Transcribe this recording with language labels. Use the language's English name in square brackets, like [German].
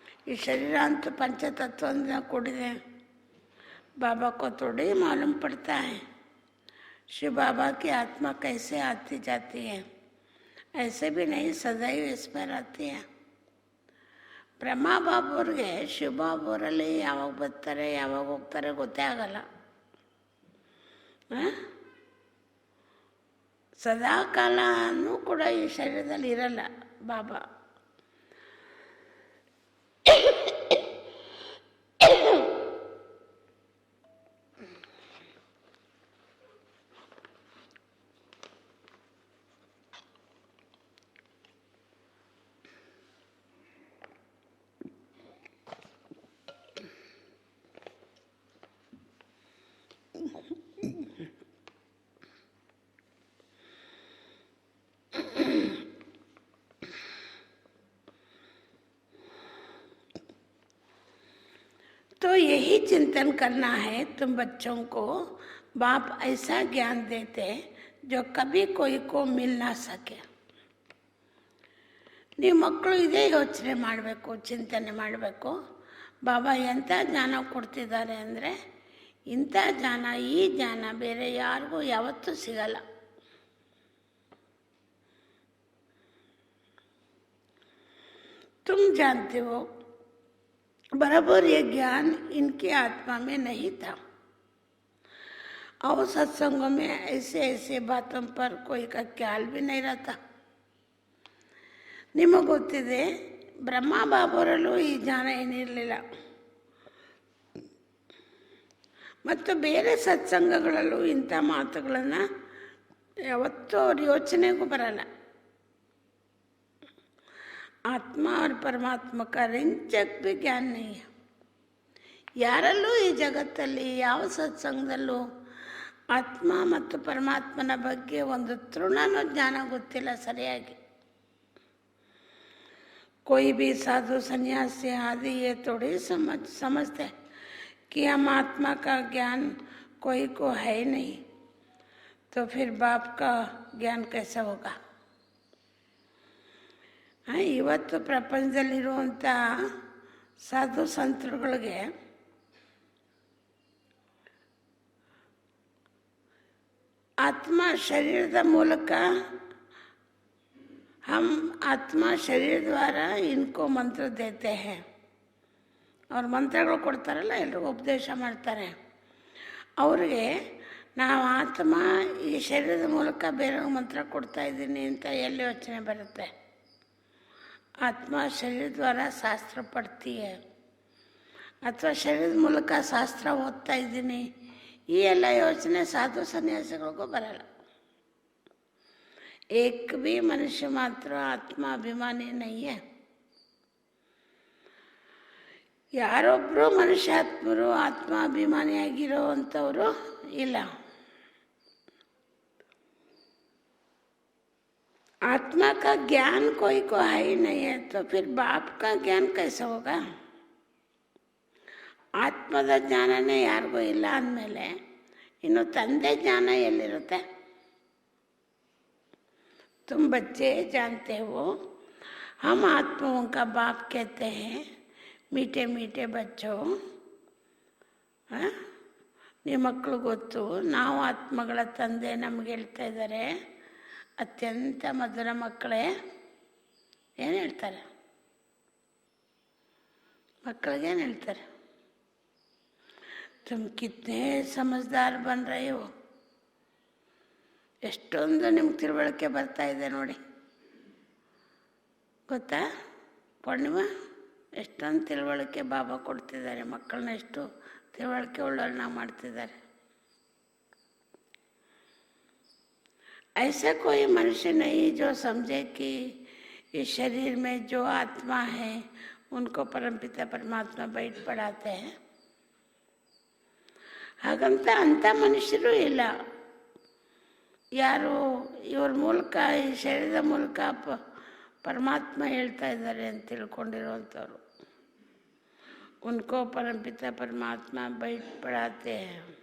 [Kannada] ಈ ಶರೀರ ಅಂತೂ पंचतत्वದಿಂದ ಕೂಡಿದೆ। [Hindi] बाबा को थोड़ी मालूम पड़ता है शिव बाबा की आत्मा कैसे आती जाती है। ऐसे भी नहीं, सदैव इसमें रहती है। [Kannada] ಬ್ರಹ್ಮ ಬಾಬುವ್ರಿಗೆ ಶಿವ ಬಾಬುವರಲ್ಲಿ ಯಾವಾಗ ಬರ್ತಾರೆ ಯಾವಾಗ ಹೋಗ್ತಾರೆ ಗೊತ್ತೇ ಆಗಲ್ಲ। ಸದಾ ಕಾಲನೂ ಕೂಡ ಈ ಶರೀರದಲ್ಲಿ ಇರಲ್ಲ ಬಾಬಾ। [Hindi] तो यही चिंतन करना है तुम बच्चों को। बाप ऐसा ज्ञान देते जो कभी कोई को मिल ना सके। [Kannada] ನೀವು ಮಕ್ಕಳು ಇದೇ ಯೋಚನೆ ಮಾಡಬೇಕು, ಚಿಂತನೆ ಮಾಡಬೇಕು। ಬಾಬಾ ಎಂಥ ಜ್ಞಾನ ಕೊಡ್ತಿದ್ದಾರೆ ಅಂದರೆ, ಇಂಥ ಜ್ಞಾನ, ಈ ಜ್ಞಾನ ಬೇರೆ ಯಾರಿಗೂ ಯಾವತ್ತೂ ಸಿಗಲ್ಲ। [Hindi] तुम जानते हो बराबर ये ज्ञान इनकी आत्मा में नहीं था। और सत्संगों में ऐसे ऐसे बातों पर कोई का ख्याल भी नहीं रहता। [Kannada] ನಿಮಗೆ ಗೊತ್ತಿದೆ, ಬ್ರಹ್ಮ ಬಾಬರಲ್ಲೂ ಈ ಜ್ಞಾನ ಏನಿರಲಿಲ್ಲ, ಮತ್ತು ಬೇರೆ ಸತ್ಸಂಗಗಳಲ್ಲೂ ಇಂಥ ಮಾತುಗಳನ್ನು ಯಾವತ್ತೂ ಅವ್ರ ಯೋಚನೆಗೂ ಬರಲ್ಲ। [Hindi] आत्मा और परमात्मा का रेंचक भी ज्ञान नहीं है। [Kannada] ಯಾರಲ್ಲೂ ಈ ಜಗತ್ತಲ್ಲಿ ಯಾವ ಸತ್ಸಂಗದಲ್ಲೂ ಆತ್ಮ ಮತ್ತು ಪರಮಾತ್ಮನ ಬಗ್ಗೆ ಒಂದು ತೃಣನೂ ಜ್ಞಾನ ಗೊತ್ತಿಲ್ಲ ಸರಿಯಾಗಿ। [Hindi] कोई भी साधु सन्यासी आदि ये थोड़ी समझते कि हम आत्मा का ज्ञान कोई को है ही नहीं, तो फिर बाप का ज्ञान कैसा होगा। [Kannada] ಇವತ್ತು ಪ್ರಪಂಚದಲ್ಲಿರುವಂಥ ಸಾಧು ಸಂತರುಗಳಿಗೆ ಆತ್ಮ ಶರೀರದ ಮೂಲಕ [Hindi] हम आत्मा शरीर द्वारा इनको मंत्र देते हैं। [Kannada] और ಮಂತ್ರಗಳು ಕೊಡ್ತಾರಲ್ಲ, ಎಲ್ರಿಗೂ ಉಪದೇಶ ಮಾಡ್ತಾರೆ। ಅವ್ರಿಗೆ ನಾವು ಆತ್ಮ ಈ ಶರೀರದ ಮೂಲಕ ಬೇರೆಯವ್ರಿಗೆ ಮಂತ್ರ ಕೊಡ್ತಾ ಇದ್ದೀನಿ ಅಂತ ಎಲ್ಲಿ ಯೋಚನೆ ಬರುತ್ತೆ। [Hindi] आत्मा शरीर द्वारा शास्त्र पढ़ती है [Kannada] ಅಥವಾ ಶರೀರದ ಮೂಲಕ ಶಾಸ್ತ್ರ ಓದ್ತಾ ಇದ್ದೀನಿ, ಈ ಎಲ್ಲ ಯೋಚನೆ ಸಾಧು ಸನ್ಯಾಸಿಗಳಿಗೂ ಬರಲ್ಲ। [Hindi] एक भी मनुष्य मात्र आत्मा अभिमानी नहीं है। [Kannada] ಯಾರೊಬ್ಬರು ಮನುಷ್ಯಾತ್ಮರು ಆತ್ಮಾಭಿಮಾನಿಯಾಗಿರೋವಂಥವರು ಇಲ್ಲ। [Hindi] आत्मा का ज्ञान कोई को है ही नहीं है, तो फिर बाप का ज्ञान कैसे होगा। [Kannada] ಆತ್ಮದ ಜ್ಞಾನನೇ ಯಾರಿಗೂ ಇಲ್ಲ ಅಂದಮೇಲೆ ಇನ್ನು ತಂದೆ ಜ್ಞಾನ ಎಲ್ಲಿರುತ್ತೆ। [Hindi] तुम बच्चे जानते हो, हम आत्माओं का बाप कहते हैं। मीठे मीठे बच्चों, [Kannada] ನಿಮ್ಮ ಮಕ್ಕಳು ಗೊತ್ತು, ನಾವು ಆತ್ಮಗಳ ತಂದೆ ನಮ್ಗೆ ಹೇಳ್ತಾ ಇದ್ದಾರೆ। ಅತ್ಯಂತ ಮಧುರ ಮಕ್ಕಳೇ, ಏನು ಹೇಳ್ತಾರೆ ಮಕ್ಕಳಿಗೇನು ಹೇಳ್ತಾರೆ? [Hindi] तुम कितने समझदार बन रहे हो। [Kannada] ಎಷ್ಟೊಂದು ನಿಮ್ಗೆ ತಿಳುವಳಿಕೆ ಬರ್ತಾ ಇದೆ ನೋಡಿ, ಗೊತ್ತಾ ಪೂರ್ಣಿಮಾ? ಎಷ್ಟೊಂದು ತಿಳುವಳಿಕೆ ಬಾಬಾ ಕೊಡ್ತಿದ್ದಾರೆ ಮಕ್ಕಳನ್ನ, ಎಷ್ಟು ತಿಳುವಳಿಕೆ ಉಳ್ಳೋರನ್ನ ಮಾಡ್ತಿದ್ದಾರೆ। [Hindi] ऐसा कोई मनुष्य नहीं जो समझे कि इस शरीर में जो आत्मा है उनको परमपिता परमात्मा बैठ पढ़ाते हैं। [Kannada] ಹಾಗಂತ ಅಂಥ ಮನುಷ್ಯರು ಇಲ್ಲ. ಯಾರು ಇವ್ರ ಮೂಲಕ ಈ ಶರೀರದ ಮೂಲಕ ಪರಮಾತ್ಮ ಹೇಳ್ತಾ ಇದ್ದಾರೆ ಅಂತ ತಿಳ್ಕೊಂಡಿರುವಂಥವ್ರು. [Hindi] ಉನ್ಕೋ परमपिता परमात्मा बैठ पढ़ाते हैं.